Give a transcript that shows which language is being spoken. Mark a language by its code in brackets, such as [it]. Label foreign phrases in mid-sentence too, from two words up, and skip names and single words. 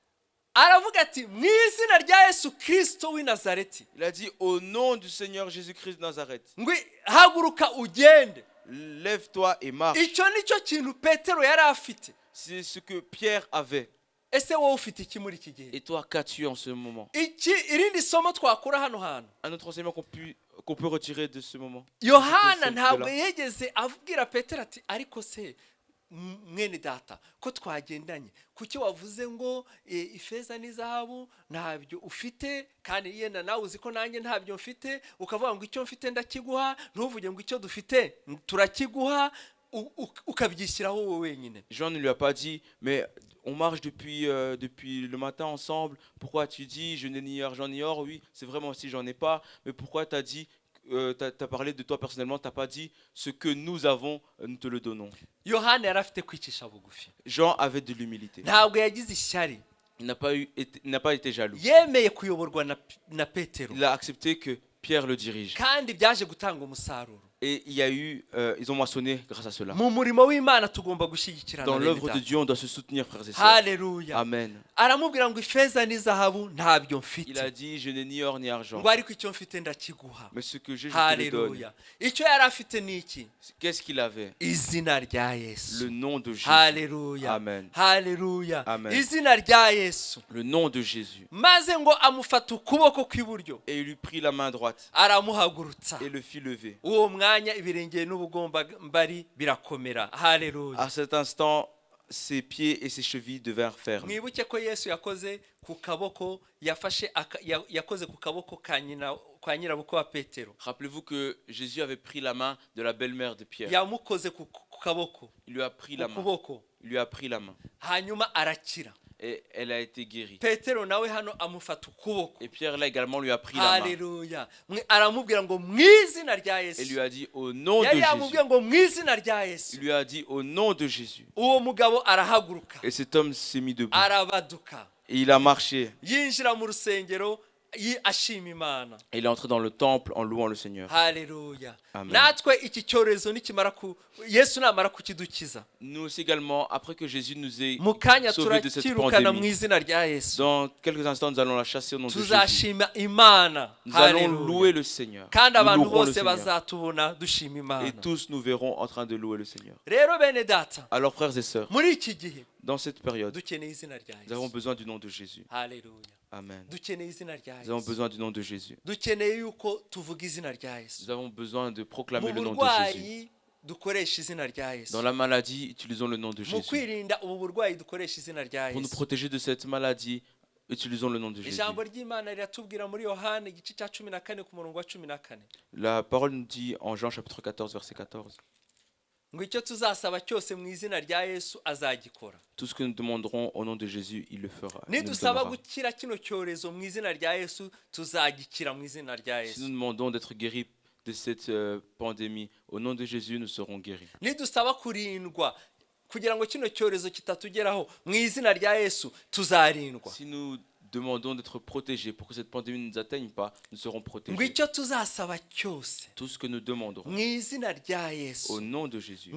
[fr] Il a dit, au nom du Seigneur Jésus-Christ de Nazareth, lève-toi et marche. C'est ce que Pierre avait. Et toi, qu'as-tu en ce moment? Un autre enseignement qu'on peut retirer de ce moment. [rw] Mwene data ko twagendanye kuki wavuze ngo ifeza n'izahabu ntabyo ufite kandi yenda nawe uzi ko nanjye ntabyo mfite ukavuga ngo icyo mfite ndakiguha ntuvuge ngo icyo dufite turakiguha ukabyishyiraho wowe wenyine. [fr] Jean ne lui a pas dit mais on marche depuis le matin ensemble, pourquoi tu dis je n'ai ni argent ni or? Oui, c'est vraiment si j'en ai pas, mais pourquoi tu as dit t'as parlé de toi personnellement, t'as pas dit ce que nous avons, nous te le donnons. Jean avait de l'humilité. Il n'a pas été jaloux. Il a accepté que Pierre le dirige. Et il y a eu, ils ont moissonné grâce à cela. [rw] mu murimo w'Imana tugomba gushyigikirana [fr] Dans [rw] bene [fr] l'œuvre [rw] data. [fr] de Dieu, on doit se soutenir, frères et sœurs. [rw] Haleluya. [fr] Amen. [rw] aramubwira ngo ifeza n'izahabu ntabyo [fr] Il [rw] mfite [fr] a dit, je n'ai ni or ni argent, [rw] ngo ariko icyo mfite ndakiguha. [fr] mais ce que j'ai, je te le donne. [rw] Haleluya. icyo yari afite ni iki? [fr] Qu'est-ce qu'il avait? [rw] izina rya Yesu. [fr] Le nom de Jésus. [rw] Haleluya. [fr] Amen. [rw] Haleluya. [fr] Amen. [rw] izina rya Yesu. [fr] Le nom de Jésus. [rw] maze ngo amufata ukuboko kw'iburyo [fr] Et il lui prit la main droite [rw] aramuhagurutsa. [fr] et le fit lever. [rw] uwo mwanya ibirenge n'ubugombambari birakomera. Haleluya. [fr] À cet instant, ses pieds et ses chevilles devinrent fermes. [rw] mwibuke ko Yesu yakoze ku kaboko yakoze ku kaboko ka nyirabukwe wa Petero. [fr] Rappelez-vous que Jésus avait pris la main de la belle-mère de Pierre. [rw] yamukoze ku kaboko. [fr] Il lui a pris la main. [rw] kuboko. [fr] Il lui a pris la main. [rw] hanyuma arakira. [fr] Et elle a été guérie. [rw] Petero nawe hano amufata ukuboko. [fr] Et Pierre là également lui a pris la main. [rw] Haleluya. aramubwira ngo mwizina rya Yesu. [fr] Et lui a dit au nom de [rw] yari [fr] Jésus. [rw] yamubwira ngo mwizina rya Yesu. [fr] Il lui a dit au nom de Jésus. [rw] uwo mugabo arahaguruka. [fr] Et cet homme s'est mis debout. [rw] arabaduka. [fr] Et il a marché. [rw] yinjira mu rusengero ashima Imana. [fr] Et il est entré dans le temple en louant le Seigneur. [rw] Haleluya. [fr] Amen. [rw] natwe iki cyorezo nikimara Yesu namara kukidukiza. [fr] Nous aussi également, après que Jésus nous ait [rw] mu kanya [fr] sauvés de cette [rw] turakirukana mu [fr] pandémie, [rw] izina rya Yesu. [fr] dans quelques instants, nous allons la chasser au nom de Jésus. [rw] tuzashima Imana. [fr] Nous allons [rw] Haleluya. [fr] louer le Seigneur. [rw] kandi [fr] Nous [rw] abantu [fr] louerons le [rw] bose [fr] Seigneur. [rw] bazatubona dushima Imana. [fr] Et tous nous verrons en train de louer le Seigneur. [rw] rero bene data, [fr] Alors, frères et sœurs, [rw] muri iki gihe [fr] dans cette période, [rw] dukeneye izina rya [fr] nous avons [rw] Yesu. [fr] besoin du nom de Jésus. [rw] Haleluya. [fr] Amen. [rw] dukeneye izina rya [fr] Nous avons [rw] Yesu. [fr] besoin du nom de Jésus. [rw] dukeneye yuko tuvuga izina rya Yesu. [fr] Nous avons besoin de proclamer [rw] mu [fr] le nom de Jésus. [rw] burwayi dukoresha izina rya Yesu. [fr] Dans la maladie, utilisons le nom de [rw] mu [fr] Jésus. [rw] kwirinda ubu burwayi dukoresha izina rya [fr] Pour nous [rw] Yesu. [fr] protéger de cette maladie, utilisons le nom de Jésus. [rw] ijambo ry'Imana riratubwira muri Yohana igice cya 14 ku murongo wa 14 [fr] La parole nous dit en Jean chapitre 14, verset 14, [rw] ngo icyo tuzasaba cyose mu izina rya Yesu azagikora. [fr] tout ce que nous demanderons au nom de Jésus, il le fera. Il nous le [rw] nidusaba [fr] donnera. [rw] gukira kino cyorezo mu izina rya Yesu tuzagikira mu izina rya [fr] Si nous [rw] Yesu. [fr] demandons d'être guéris de cette pandémie, au nom de Jésus, nous serons guéris. [rw] nidusaba kurindwa kugira ngo kino cyorezo kitatugeraho mu izina rya Yesu tuzarindwa. [fr] Si nous demandons d'être protégés pour que cette pandémie ne nous atteigne pas, nous serons [rw] ngo [fr] protégés. [rw] icyo tuzasaba cyose [fr] Tout ce que nous demanderons [rw] mu izina rya [fr] au [rw] Yesu [fr] nom de Jésus,